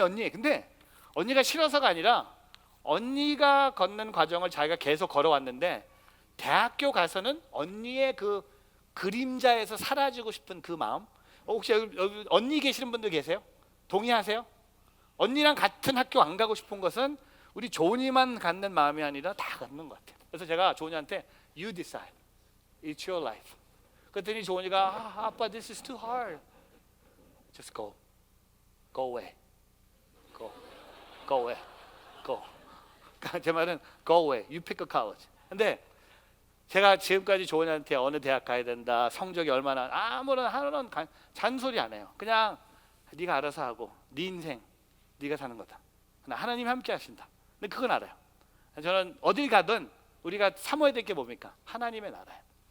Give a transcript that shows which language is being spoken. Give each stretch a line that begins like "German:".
Korean: 근데 언니가 싫어서가 아니라 언니가 걷는 과정을 자기가 계속 걸어왔는데 대학교 가서는 언니의 그 그림자에서 사라지고 싶은 그 마음. 혹시 여기 언니 계시는 분들 계세요? 동의하세요? 언니랑 같은 학교 안 가고 싶은 것은 우리 조은이만 갖는 마음이 아니라 다 갖는 것 같아요. 그래서 제가 조은이한테
English: You decide, it's your life.
Korean: 그랬더니 조은이가 아빠
English: this is too hard. Just go away, go away, go.
Korean: 제 말은
English: go away, you pick a college.
Korean: 근데 제가 지금까지 조은이한테 어느 대학 가야 된다, 성적이 얼마나 아무런 잔소리 안 해요. 그냥 네가 알아서 하고 네 인생 네가 사는 거다. 하나님이 함께 하신다. 근데 그건 알아요. 저는 어딜 가든 우리가 사모해야 될 게 뭡니까? 하나님의 나라예요.